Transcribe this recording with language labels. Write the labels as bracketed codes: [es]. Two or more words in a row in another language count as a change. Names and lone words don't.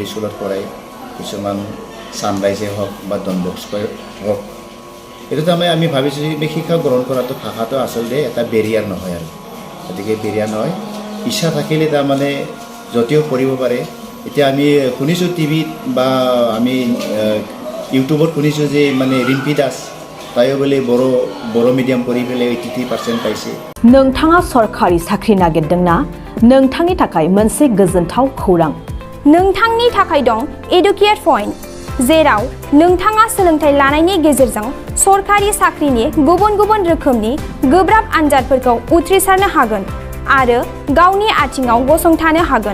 [as] স্কুলত পঢ়াই কিছুমান ছানৰাইজে হওক বা ডন বস্ক'ই হওক এইটো তাৰমানে আমি ভাবিছোঁ যে শিক্ষা গ্ৰহণ কৰাটো ভাষাটো আচলতে এটা বেৰিয়াৰ নহয় আৰু গতিকে বেৰিয়াৰ নহয় ইচ্ছা থাকিলে তাৰমানে য'তেও পঢ়িব পাৰে এতিয়া আমি শুনিছোঁ টিভিত বা আমি ইউটিউবত শুনিছোঁ যে মানে ৰিম্পি দাস তাইও বোলে বড়ো মিডিয়াম পঢ়ি পেলাই 83% পাইছে [brx] नोंथाङा सरखारि साख्रि नागिरदोंना नोंथांनि थाखाय मोनसे गोजोनथाव खौरां नोंथांनि थाखाय दं एडुकेट पइन्ट जेराव नोंथाङा सोलोंथाइ लानायनि गेजेरजों सरखारि साख्रिनि गुबुन गुबुन रोखोमनि गोब्राब आनजादफोरखौ उथ्रिसारनो हागोन आरो गावनि आथिङाव गसंथानो हागोन